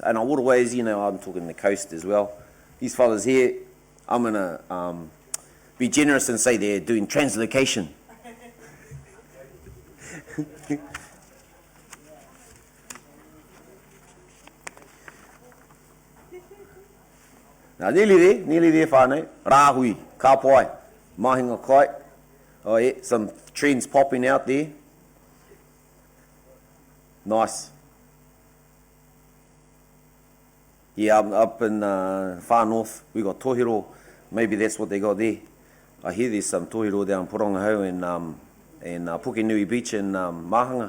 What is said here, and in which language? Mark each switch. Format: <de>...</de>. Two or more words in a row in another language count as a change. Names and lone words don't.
<en>And our waterways, I'm talking the coast as well. These fellas here, I'm going to be generous and say they're doing translocation. Now, nearly there, whānau.</en> <mi>Rāhui, kāpai, mahinga kai.</mi> <en>Oh yeah, some trends popping out there. Nice. Yeah, up in far north, we got tohiro. Maybe that's what they got there. I hear there's some tohiro down Porongaho and Pukenui Beach and Mahanga.</en>